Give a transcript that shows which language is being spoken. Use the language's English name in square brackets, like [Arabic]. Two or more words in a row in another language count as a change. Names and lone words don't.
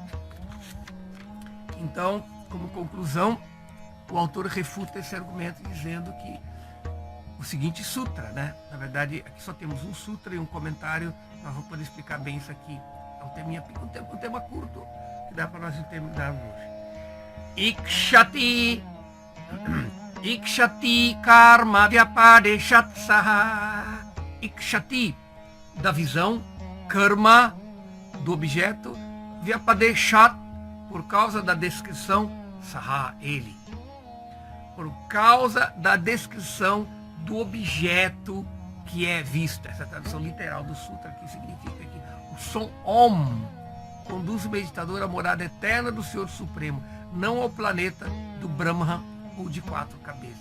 [Portuguese] Então, como conclusão, o autor refuta esse argumento dizendo que o seguinte sutra, né? Na verdade, aqui só temos um sutra e um comentário. Nós vamos poder explicar bem isso aqui. É um tema curto que dá para nós terminar hoje. [Sanskrit] ईक्षति कर्म व्यपदेशात् सः. [Portuguese] Ikshati, da visão, karma, do objeto, vyapadeshat, por causa da descrição, saha, ele. Por causa da descrição do objeto que é visto. Essa é a tradução literal do sutra, que significa que o som Om conduz o meditador à morada eterna do Senhor Supremo, não ao planeta do Brahma ou de 4 cabeças.